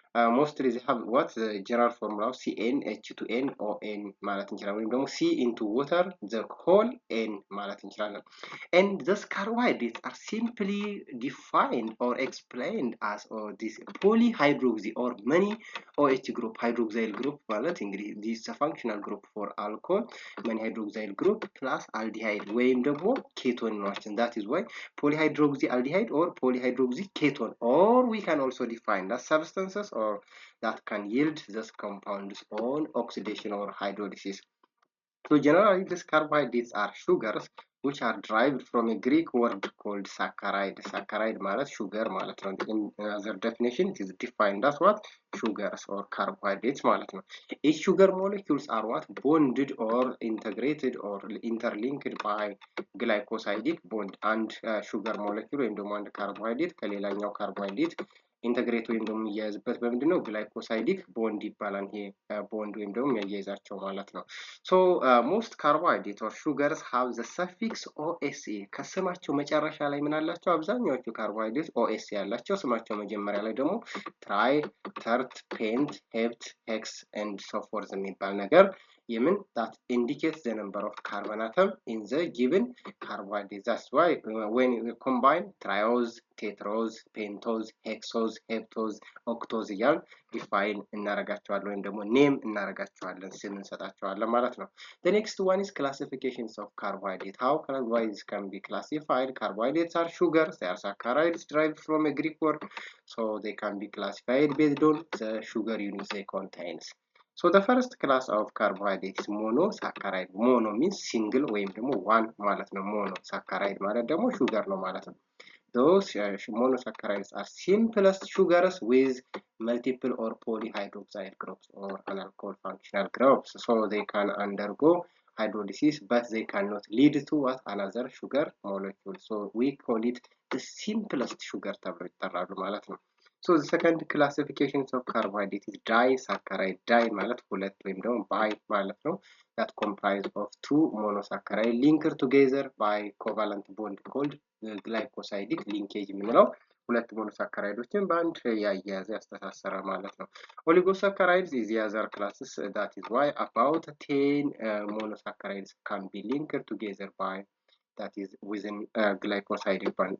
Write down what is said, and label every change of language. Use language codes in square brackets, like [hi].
[en] mostly they have what the general formula of CnH2nOn [am] ማለት እንችላለን፣ ወይም ደግሞ C into water the whole N ማለት እንችላለን። [en] and these carbohydrates are simply defined or explained as this polyhydroxy or many OH group. hydroxyl group ማለት እንግዲህ this is a functional group for alcohol, many hydroxyl group plus aldehyde [am] ወይም ደግሞ ኬቶን ናቸው። [en] that is why polyhydroxy aldehyde or polyhydroxy ketone, or we can also define that substances or that can yield these compounds on oxidation or hydrolysis. So generally these carbohydrates are sugars which are derived from a Greek word called saccharide. saccharide ማለት sugar ማለት ነው። in other definition it is defined as what? Sugars or carbohydrates ማለት ነው። each sugar molecules are what? Bonded or integrated or interlinked by glycosidic bond. [am] and sugar molecule ወይም ደግሞ አንድ ካርቦሃይድሬት ከሌላኛው ካርቦሃይድሬት ኢንተግሬት ወይም ደግሞ የሚያያዝበት በምንድነው? ግላይኮሳይዲክ ቦንድ ይባላል። ይሄ ቦንድ ወይም ደግሞ የሚያያይዛቸው ማለት ነው። [en] so most carbohydrates or sugars have the suffix OSA. [am] ከስማቸው መጨረሻ ላይ ምን አላቸው? አብዛኛዎቹ ካርቦሃይድሬት OSA ያላቸው ስማቸው መጀመሪያ ላይ ደግሞ ትራይ፣ ተርት፣ ፔንት፣ ሄፕት፣ ሄክስ and so forth የሚባል ነገር [en] even that indicates the number of carbon atom in the given carbohydrate. That's why when we combine triose, tetrose, pentose, hexose, heptose, octose [am] እያል define እናረጋቸዋለን ወይም ደግሞ name እናረጋቸዋለን ስም እንሰጣቸዋለን ማለት ነው። [en] The next one is classifications of carbohydrate. How carbohydrates can be classified? Carbohydrates are sugars, they are saccharides derived from a Greek word, so they can be classified based on the sugar units they contains. So the first class of carbohydrate is monosaccharide. Mono means single [am] ወይም ደግሞ one ማለት ነው። [en] monosaccharide ማለት ደግሞ sugar ነው ማለት ነው። Those monosaccharides are simplest sugars with multiple or polyhydroxide groups or unalcohol functional groups. So they can undergo hydrolysis, but they cannot lead to what another sugar molecule. So we call it the simplest sugar [am] ተብሎ ይጠራሉ ማለት ነው። [en] So the second classification of carbohydrate is disaccharide. [am] Di ማለት ሁለት ወይም ደግሞ bi ማለት ነው. [en] That comprise of two monosaccharide linked together by covalent bond called glycosidic linkage [am] የምንለው ሁለት monosaccharideዎችን በአንድ ያያያዘ ያስተሳሰረ ማለት ነው። [en] Oligosaccharides is the other classes. That is why about 10 monosaccharides can be linked together by that is within glycosidic bond.